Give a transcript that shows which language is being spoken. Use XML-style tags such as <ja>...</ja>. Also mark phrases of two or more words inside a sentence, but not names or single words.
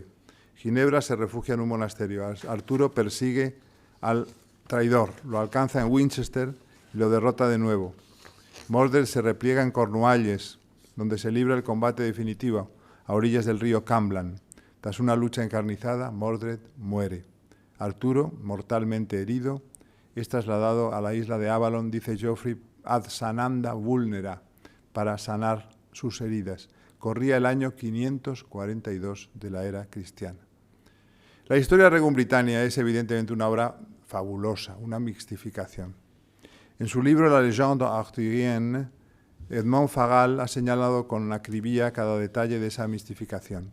<es>Ginebra se refugia en un monasterio. Arturo persigue al traidor, lo alcanza en Winchester y lo derrota de nuevo. Mordred se repliega en Cornualles, donde se libra el combate definitivo, a orillas del río Camblan. Tras una lucha encarnizada, Mordred muere. Arturo, mortalmente herido, es trasladado a la isla de Avalon, dice Geoffrey,</es> <la>ad sananda vulnera,</la> <es>para sanar sus heridas. Corría el año 542 de la era cristiana. La historia de Regum Britannia es evidentemente una obra fabulosa, una mixtificación. En su libro La légende arthurienne, Edmond Fagal ha señalado con acribia cada detalle de esa mistificación.</es>